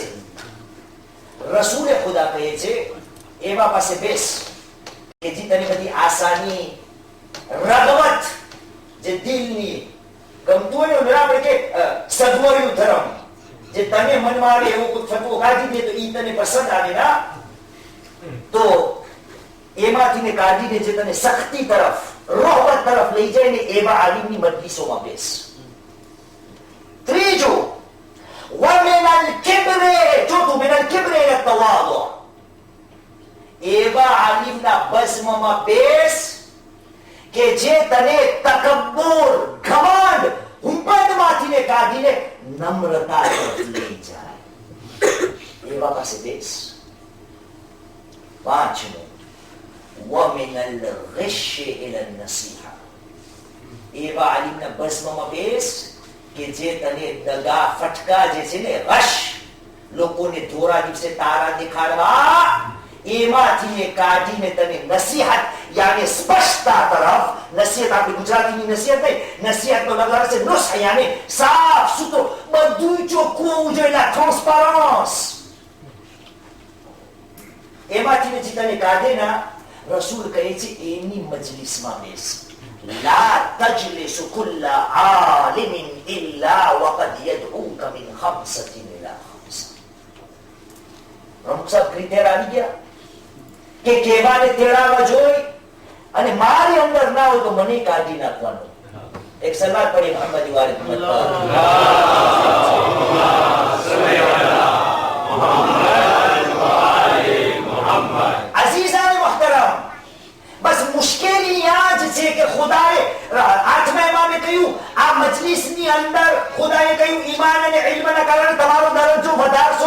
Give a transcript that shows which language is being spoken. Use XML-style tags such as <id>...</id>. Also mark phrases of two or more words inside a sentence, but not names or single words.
<gu>રસૂલે ખુદા કહે છે એવા પાસે બેસ કે જે તને બધી આસાની, રગબત, જે દિલની ગમતું હોય ને, આપણે કે સદવર્યું ધર્મ, જે તને મનમાં આવે એવો કોઈ ફતવો કાઢી દે તો ઈ તને પસંદ આવે ના, તો એમાંથી ને કાઢીને જે તને સખ્તી તરફ, રોહબત તરફ લઈ જાય ને એવા આલિમની મજલિસોમાં બેસ. ત્રીજું,</gu> <ar>وَمِنَ الْكِبْرِ ચોથું, મિન الْكِبْرِ إِلَى التَّوَاضُعِ.</ar> <gu>એવા આલિમના બઝમમાં બેસ કે જે તને તકબ્બુર, ઘમંડ, હુંપતમાંથી ને કાઢીને નમ્રતા તરફ લઈ જાય. એવા પાસે બેસ. પાંચમું,</gu> <ar>وَمِنَ الْغِشِّ إِلَى النَّصِيحَةِ.</ar> <gu>એવા આલિમના બઝમમાં બેસ કે જે તને દગા ફટકા જે છે ને, રશ, લોકોને ધોરા દિવસે તારા દેખાડવા, એમાંથી કાઢીને તને નસીહત યાને સ્પષ્ટતા તરફ, નસીહત આપણી ગુજરાતીની નસીહત નહીં, નસીહતનો લગાડ છે નુસ્હ યાને સાફ સુથરો, બધું ચોખ્ખું હોવું જોઈએ, ટ્રાન્સપરન્સ. એમાંથી જે તને કાઢે ના, રસૂલ કહે છે એની મજલિસમાં બેસ.</gu> <ar>لا تجلس كل عالم إلا وقد يدعوك من 5 إلى 5.</ar> <gu>પ્રમુખ સાહેબ ક્રિટેરિયા આવી ગયા કે કેવાને તેડાવા જોઈ અને મારી અંદર ના હોય તો મને કાઢી નાખવાનો. એક સલાત પડી મોહમ્મદ વાલે</gu> <ur>عزیزان محترم,</ur> <gu>બસ મુશ્કેલી આ જ છે કે ખુદાએ આઠમા ઇમામે કહ્યું આ મજલિસની અંદર ખુદાએ કહ્યું ઈમાન અને ઇલ્મના કારણે તમારો દરજ્જો વધારશો.</gu>